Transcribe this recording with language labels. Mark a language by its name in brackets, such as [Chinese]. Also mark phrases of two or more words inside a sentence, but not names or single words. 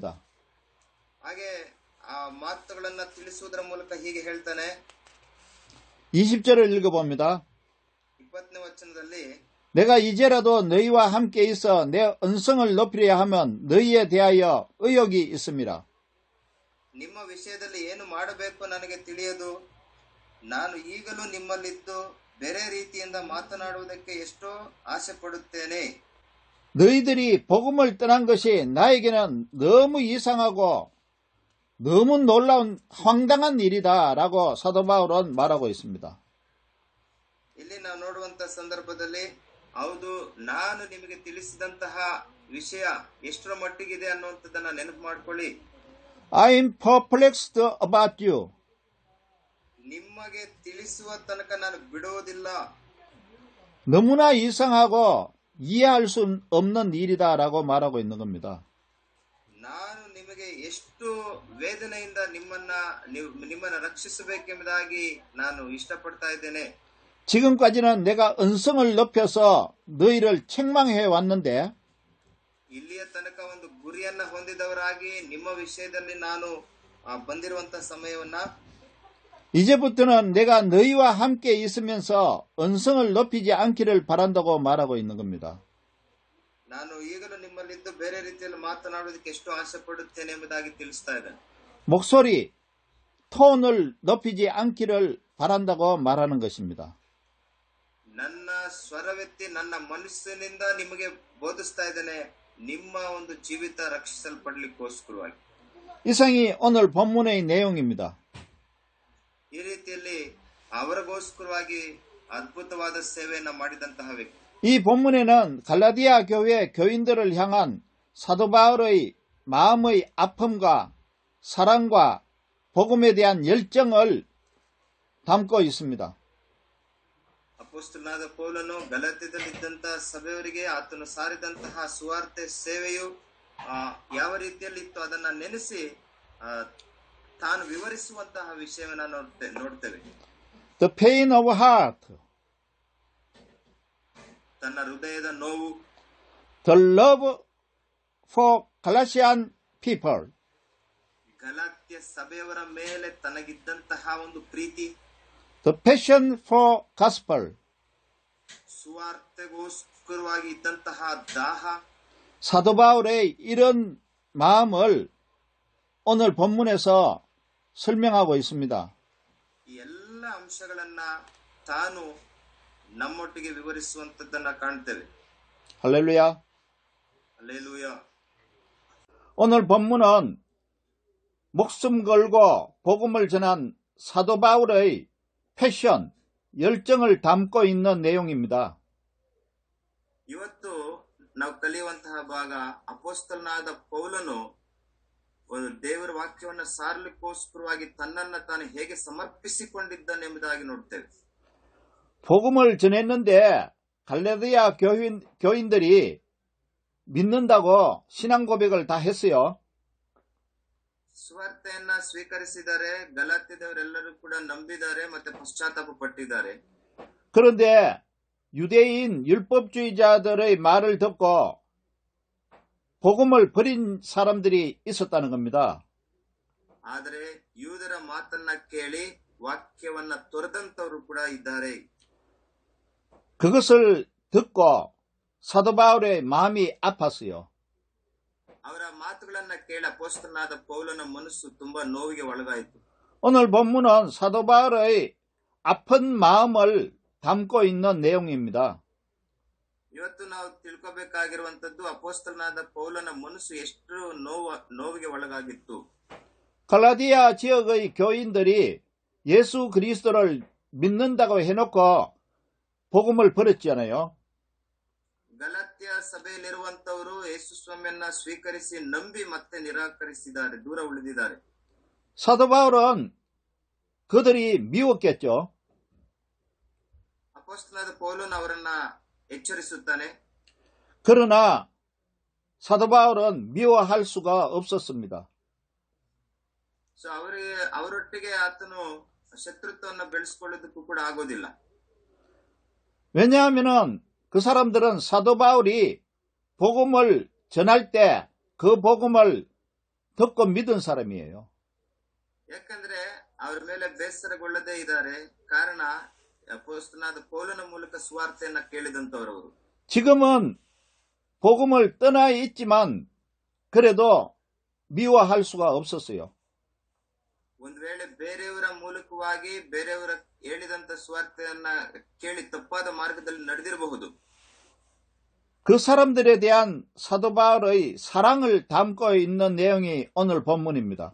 [Kannada] ಹಾಗೆ ಆ ಮಾತುಗಳನ್ನ ತಿಳಿಸುವುದರ ಮೂಲಕ ಹೀಗೆ ಹೇಳ್ತಾನೆ. [Korean] 20절을 읽어봅니다. [Kannada] 20ನೇ ವಚನದಲ್ಲಿ, [Korean] 내가 이제라도 너희와 함께 있어 내 언성을 높이려 하면 너희에 대하여 의욕이 있음이라. [Kannada] ನಿಮ್ಮ ವಿಷಯದಲ್ಲಿ ಏನು ಮಾಡಬೇಕು ನನಗೆ ತಿಳಿಯದು. ನಾನು ಈಗಲೂ ನಿಮ್ಮಲ್ಲಿದ್ದು ಬೇರೆ ರೀತಿಯಿಂದ ಮಾತನಾಡುವುದಕ್ಕೆ ಎಷ್ಟೋ ಆಸೆ ಪಡುತ್ತೇನೆ. [Korean] 너희들이 복음을 떠난 것이 나에게는 너무 이상하고 너무 놀라운 황당한 일이다 라고 사도 바울은 말하고 있습니다. [Kannada] ಇಲ್ಲಿ ನಾವು ನೋಡುವಂತ ಸಂದರ್ಭದಲ್ಲಿ ಹೌದು, ನಾನು ನಿಮಗೆ ತಿಳಿಸಿದಂತಹ ವಿಷಯ ಎಷ್ಟರ ಮಟ್ಟಿಗಿದೆ ಅನ್ನುವಂಥದ್ದನ್ನ ನೆನಪು ಮಾಡ್ಕೊಳ್ಳಿ. [English] I am perplexed about you. [Kannada] ನಿಮಗೆ ತಿಳಿಸುವ ತನಕ ನಾನು ಬಿಡುವುದಿಲ್ಲ. [Korean] 너무나 이상하고 이해할 수 없는 일이다라고 말하고 있는 겁니다. [Kannada] ನಾನು ನಿಮಗೆ ಎಷ್ಟು ವೇದನೆಯಿಂದ ನಿಮ್ಮನ್ನ ರಕ್ಷಿಸಬೇಕೆಂಬುದಾಗಿ ನಾನು ಇಷ್ಟಪಡ್ತಾ ಇದ್ದೇನೆ. [Korean] 지금까지는 내가 언성을 높여서 너희를 책망해 왔는데 [Kannada] ಇಲ್ಲಿಯ ತನಕ ಒಂದು ಗುರಿಯನ್ನ ಹೊಂದಿದವರಾಗಿ ನಿಮ್ಮ ವಿಷಯದಲ್ಲಿ ನಾನು ಬಂದಿರುವಂತ ಸಮಯವನ್ನ [Korean] 이제부터는 내가 너희와 함께 있으면서 언성을 높이지 않기를 바란다고 말하고 있는 겁니다. [Kannada] ನಾನು ಈಗಲೂ ನಿಮ್ಮಲ್ಲಿದ್ದು ಬೇರೆ ರೀತಿಯಲ್ಲಿ ಮಾತನಾಡುವುದಕ್ಕೆ ಎಷ್ಟು ಆಸೆ ಪಡುತ್ತೇನೆ ಎಂಬುದಾಗಿ ತಿಳಿಸ್ತಾ ಇದ್ದೇನೆ. [Korean] 목소리, 톤을 높이지 않기를 바란다고 말하는 것입니다. [Kannada] ನನ್ನ ಸ್ವರವೆತ್ತಿ ನನ್ನ ಮನಸ್ಸಿನಿಂದ ನಿಮಗೆ ಬೋಧಿಸ್ತಾ ಇದ್ದೇನೆ, ನಿಮ್ಮ ಒಂದು ಜೀವಿತ ರಕ್ಷಿಸಲ್ಪಡ್ಲಿಕ್ಕೋಸ್ಕರವಾಗಿ. [Korean] 이상이 오늘 본문의 내용입니다. [Kannada] ಈ ರೀತಿಯಲ್ಲಿ ಅವರಿಗೋಸ್ಕರವಾಗಿ ಅದ್ಭುತವಾದ ಸೇವೆಯನ್ನ ಮಾಡಿದಂತಹ ವ್ಯಕ್ತಿ. [Korean] 이 본문에는 갈라디아 교회 교인들을 향한 사도 바울의 마음의 아픔과 사랑과 복음에 대한 열정을 담고 있습니다. [Kannada] ಅಪೊಸ್ತಲನಾದ ಪೌಲನು ಗಲಾತ್ಯದಲ್ಲಿದ್ದಂತಹ ಸಭೆಯವರಿಗೆ ಆತನು ಸಾರಿದಂತಹ ಸುವಾರ್ತೆ ಸೇವೆಯು ಯಾವ ರೀತಿಯಲ್ಲಿ ಇತ್ತು ಅದನ್ನ ನೆನೆಸಿ ತಾನು ವಿವರಿಸುವಂತಹ ವಿಷಯವನ್ನ ನೋಡ್ತೇವೆ. [English] The pain of heart, [Kannada] ತನ್ನ ಹೃದಯದ ನೋವು, [English] the love for Galatian people, [Kannada] ಗಲಾತ್ಯ ಸಭೆಯವರ ಮೇಲೆ ತನಗಿದ್ದಂತಹ ಒಂದು ಪ್ರೀತಿ, [English] the passion for gospel, [Kannada] ಸುವಾರ್ತೆಗೋಸ್ಕರವಾಗಿ ಇದ್ದಂತಹ ದಾಹ. [Korean] 사도 바울의 이런 마음을 오늘 본문에서 설명하고 있습니다. [Kannada] ಈ ಎಲ್ಲ ಅಂಶಗಳನ್ನ ತಾನು ನಮ್ಮೊಟ್ಟಿಗೆ ವಿವರಿಸುವಂತದ್ದನ್ನ ಕಾಣ್ತೇವೆ. [Korean] 할렐루야. 할렐루야. 오늘 본문은 목숨 걸고 복음을 전한 사도 바울의 패션, 열정을 담고 있는 내용입니다. [Kannada] ಇವತ್ತು ನಾವು ಕಲಿಯುವಂತಹ ಭಾಗ ಅಪೊಸ್ತಲನಾದ ಪೌಲನು ದೇವರ ವಾಕ್ಯವನ್ನ ಸಾರಲಿಕ್ಕೋಸ್ಕರವಾಗಿ ತನ್ನನ್ನ ತಾನು ಹೇಗೆ ಸಮರ್ಪಿಸಿಕೊಂಡಿದ್ದಾನೆಂಬುದಾಗಿ ನೋಡ್ತೇವೆ. [Korean] 복음을 전했는데 갈라디아 교인들이 믿는다고 신앙 고백을 다 했어요. [Kannada] ಸುವಾರ್ತೆಯನ್ನ ಸ್ವೀಕರಿಸಿದ್ದಾರೆ, ಗಲಾತ್ಯದವರೆಲ್ಲರೂ ಕೂಡ ನಂಬಿದ್ದಾರೆ ಮತ್ತೆ ಪಶ್ಚಾತ್ತಾಪ ಪಟ್ಟಿದ್ದಾರೆ. [Korean] 그런데 유대인 율법주의자들의 말을 듣고 복음을 버린 사람들이 있었다는 겁니다. [Kannada] ಆದರೆ ಯೂದರ ಮಾತನ್ನ ಕೇಳಿ ವಾಕ್ಯವನ್ನ ತೊರೆದಂತವರು ಕೂಡ ಇದ್ದಾರೆ. [Korean] 그것을 듣고 사도 바울의 마음이 아팠어요. [Kannada] ಅವರ ಮಾತುಗಳನ್ನ ಕೇಳಿ ಅಪೊಸ್ತಲನಾದ ಪೌಲನ ಮನಸ್ಸು ತುಂಬಾ ನೋವಿಗೆ ಒಳಗಾಯಿತು. [Korean] 오늘 본문은 사도 바울의 아픈 마음을 담고 있는 내용입니다. [Kannada] ಇವತ್ತು ನಾವು ತಿಳ್ಕೋಬೇಕಾಗಿರುವಂತದ್ದು ಅಪೊಸ್ತಲನಾದ ಪೌಲನ ಮನಸ್ಸು ಎಷ್ಟು ನೋವಿಗೆ ಒಳಗಾಗಿತ್ತು. [Korean] 갈라디아 지역의 교인들이 예수 그리스도를 믿는다고 해놓고 복음을 버렸잖아요. [Kannada] ಗಲಾತ್ಯ ಸಭೆಯಲ್ಲಿರುವಂತವರು ಯೇಸು ಸ್ವಾಮಿಯನ್ನ ಸ್ವೀಕರಿಸಿ ನಂಬಿ ಮತ್ತೆ ನಿರಾಕರಿಸಿದ್ದಾರೆ, ದೂರ ಉಳಿದಿದ್ದಾರೆ. [Korean] 사도 바울은 그들이 미웠겠죠. [Kannada] ಅಪೊಸ್ತಲನಾದ ಪೌಲನು ಅವರನ್ನ ಎಚ್ಚರಿಸುತ್ತಾನೆ. [Korean] 그러나 사도 바울은 미워할 수가 없었습니다. [Kannada] ಸೊ ಅವರೊಟ್ಟಿಗೆ ಆತನು ಶತ್ರುತ್ವವನ್ನು ಬೆಳೆಸಿಕೊಳ್ಳೋದಕ್ಕೂ ಕೂಡ ಆಗೋದಿಲ್ಲ. [Korean] 왜냐하면은 그 사람들은 사도 바울이 복음을 전할 때 그 복음을 듣고 믿은 사람이에요. [Kannada] ಯಾಕಂದ್ರೆ ಅವ್ರ ಮೇಲೆ ಬೇಸರಗೊಳ್ಳದೇ ಇದ್ದಾರೆ, ಕಾರಣ ಅಪೊಸ್ತಲನಾದ ಪೌಲನ ಮೂಲಕ ಸುವಾರ್ತೆಯನ್ನ ಕೇಳಿದಂತವರವರು. [Korean] 지금은 복음을 떠나 있지만 그래도 미워할 수가 없었어요. [Kannada] ಒಂದ್ ವೇಳೆ ಬೇರೆಯವರ ಮೂಲಕವಾಗಿ ಬೇರೆಯವರ ಹೇಳಿದಂತ ಸುವಾರ್ತೆಯನ್ನ ಕೇಳಿ ತಪ್ಪಾದ ಮಾರ್ಗದಲ್ಲಿ ನಡೆದಿರಬಹುದು. [Korean] 그 사람들에 대한 사도 바울의 사랑을 담고 있는 내용이 오늘 본문입니다.